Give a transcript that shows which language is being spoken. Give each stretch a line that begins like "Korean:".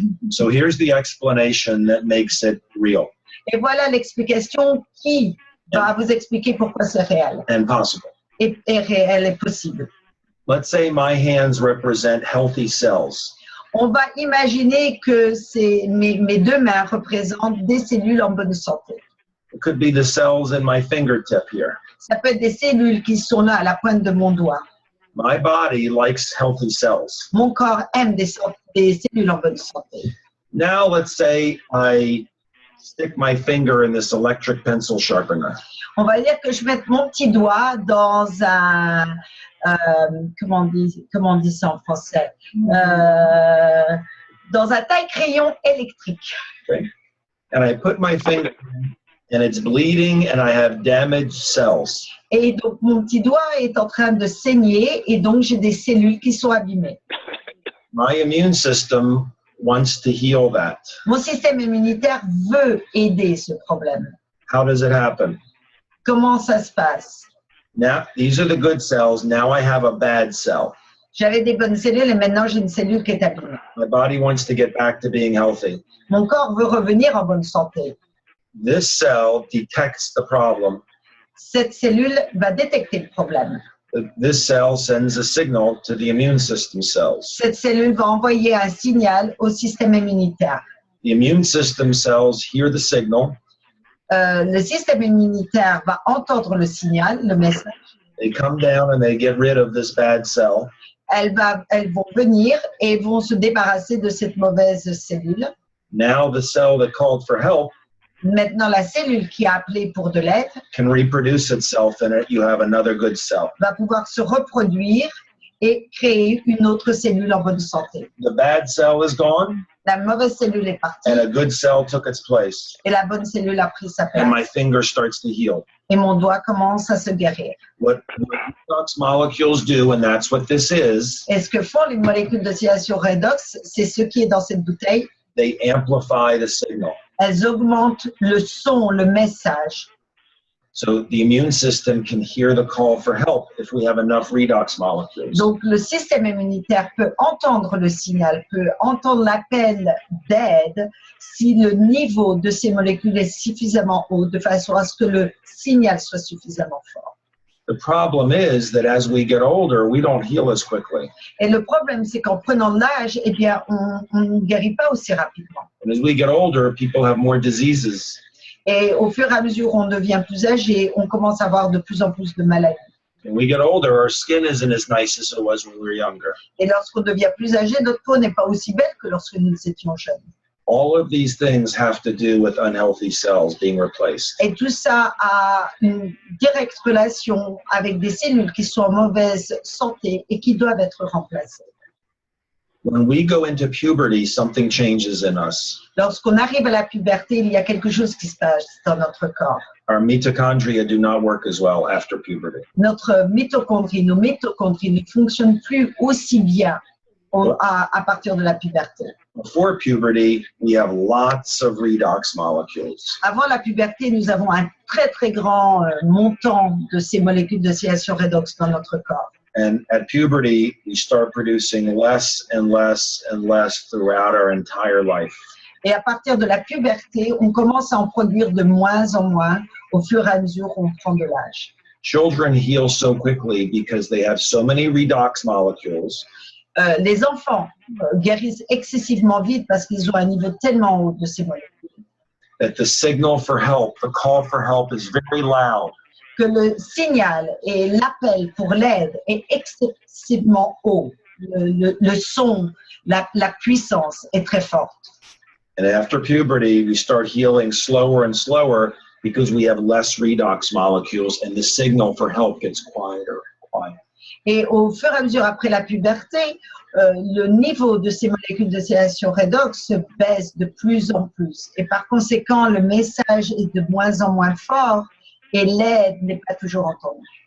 English: So here's the explanation that makes it real.
French: Et voilà l'explication qui va vous expliquer pourquoi c'est réel.
English: And possible.
French: Et réel et possible.
English: Let's say my hands represent healthy cells.
French: On va imaginer que mes deux mains représentent des cellules en bonne santé.
English: It could be the cells in my fingertip here.
French: Ça peut être des cellules qui sont là à la pointe de mon doigt.
English: My body likes healthy cells.
French: Mon corps aime des cellules en bonne santé.
English: Now let's say I stick my finger in this electric pencil sharpener.
French: On va dire que je mette mon petit doigt dans un comment on dit ça en français, dans un taille-crayon électrique. Okay.
English: And I put my finger in, and it's bleeding and I have damaged cells.
French: Et donc mon petit doigt est en train de saigner et donc j'ai des cellules qui sont abîmées.
English: My immune system wants to heal that.
French: Mon système immunitaire veut aider ce problème.
English: How does it happen?
French: Comment ça se passe?
English: Now, these are the good cells. Now I have a bad cell.
French: J'avais des bonnes cellules et maintenant j'ai une cellule qui est abîmée.
English: My body wants to get back to being healthy.
French: Mon corps veut revenir en bonne santé.
English: This cell detects the problem.
French: Cette cellule va détecter le problème.
English: This cell sends a signal to the immune system cells.
French: Cette cellule va envoyer un signal au système immunitaire.
English: The immune system cells hear the signal.
French: Le système immunitaire va entendre le signal, le message.
English: They come down and they get rid of this bad cell.
French: Elles vont venir et vont se débarrasser de cette mauvaise cellule.
English: Now the cell that called for help
French: Maintenant, la cellule qui a appelé pour de l'aide
English: can reproduce itself, and you have another good cell.
French: va pouvoir se reproduire et créer une autre cellule en bonne santé.
English: The bad cell is gone,
French: La mauvaise cellule est partie
English: and a good cell took its place,
French: et la bonne cellule a pris sa
English: and my
French: place.
English: finger starts to heal.
French: Et mon doigt commence à se guérir.
English: What redox molecules do, and that's what this is,
French: Et ce que font les molécules d'oscillation redox, c'est ce qui est dans cette bouteille.
English: they amplify the signal.
French: Elles augmentent le son, le message.
English: So the immune system can hear the call for help if we have enough redox molecules.
French: Donc, le système immunitaire peut entendre le signal, peut entendre l'appel d'aide si le niveau de ces molécules est suffisamment haut, de façon à ce que le signal soit suffisamment fort.
English: The problem is that as we get older, we don't heal as quickly.
French: Et le problème, c'est qu'en prenant de l'âge, eh bien, on ne guérit pas aussi rapidement.
English: And as we get older, people have more diseases.
French: Et au fur et à mesure où on devient plus âgé, on commence à avoir de plus en plus de maladies.
English: When we get older, our skin isn't as nice as it was when we were younger.
French: Et lorsqu'on devient plus âgé, notre peau n'est pas aussi belle que lorsque nous étions jeunes.
English: All of these things have to do with unhealthy cells being replaced.
French: Et tout ça a une directe relation avec des cellules qui sont en mauvaise santé et qui doivent être remplacées.
English: When we go into puberty, something changes in us.
French: Lorsqu'on arrive à la puberté, il y a quelque chose qui se passe dans notre corps.
English: Our mitochondria do not work as well after puberty.
French: Nos mitochondries ne fonctionnent plus aussi bien à partir de la puberté.
English: Before puberty, we have lots of redox molecules.
French: Avant la puberté, nous avons un très très grand montant de ces molécules d'oscillation redox dans notre corps.
English: And at puberty, we start producing less and less and less throughout our entire life.
French: Et à partir de la puberté, on commence à en produire de moins en moins au fur et à mesure où on prend de l'âge.
English: Children heal so quickly because they have so many redox molecules
French: Les enfants guérissent excessivement vite parce qu'ils ont un niveau tellement haut de ces molécules
English: that the signal for help, the call for help is very loud.
French: que le signal et l'appel pour l'aide est excessivement haut. Le son, la puissance est très forte.
English: And after puberty, we start healing slower and slower because we have less redox molecules and the signal for help gets quieter and quieter.
French: Et au fur et à mesure après la puberté, le niveau de ces molécules d'oscillation redox se baisse de plus en plus. Et par conséquent, le message est de moins en moins fort et l'aide n'est pas toujours entendue.